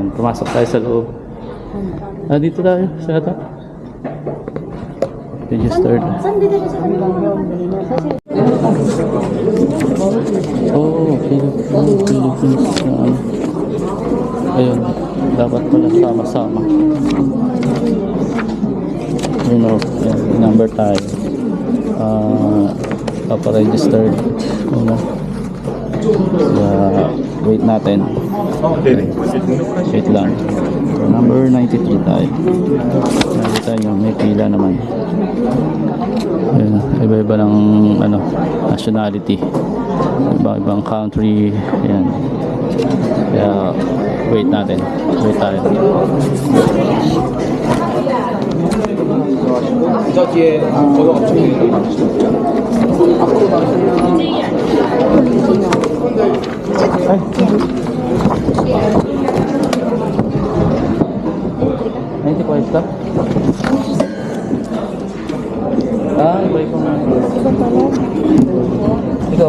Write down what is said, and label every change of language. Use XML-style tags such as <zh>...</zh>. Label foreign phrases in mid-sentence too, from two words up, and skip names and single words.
<tl>Pumasok tayo sa loob. Dito tayo. Sa ata.</tl> <en>Registered. Oh, Philippines.</en> <tl>Ayun. Dapat pala sama-sama.</tl> <en>You know, number tayo.</en> <tl>Papa-registered. Wait natin. Wait lang. Number 93 tayo. Nakita nyo, may pila naman. Ayan, iba-iba ng nationality. Iba-ibang country. Ayan. Kaya wait natin. Wait tayo.</tl> <ko>저기에 번호 엄청 앞으로</ko> <tl>ka? Iba ikaw nga. Ikaw?</tl>